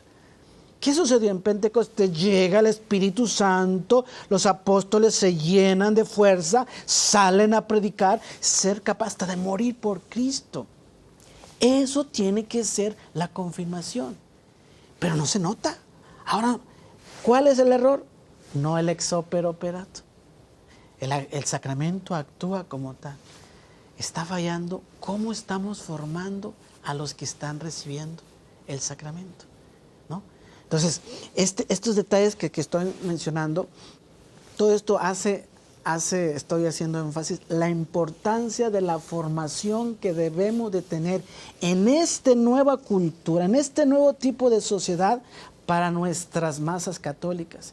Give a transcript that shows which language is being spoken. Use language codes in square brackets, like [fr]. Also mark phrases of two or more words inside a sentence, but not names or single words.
[es] ¿Qué sucedió en Pentecostés? Llega el Espíritu Santo, los apóstoles se llenan de fuerza, salen a predicar, ser capaz hasta de morir por Cristo. Eso tiene que ser la confirmación. Pero no se nota. Ahora, ¿cuál es el error? No el [la] ex opere operato. [es] El sacramento actúa como tal. Está fallando cómo estamos formando a los que están recibiendo el sacramento, ¿no? Entonces, estos detalles que estoy mencionando, todo esto hace estoy haciendo énfasis, la importancia de la formación que debemos de tener en esta nueva cultura, en este nuevo tipo de sociedad para nuestras masas católicas.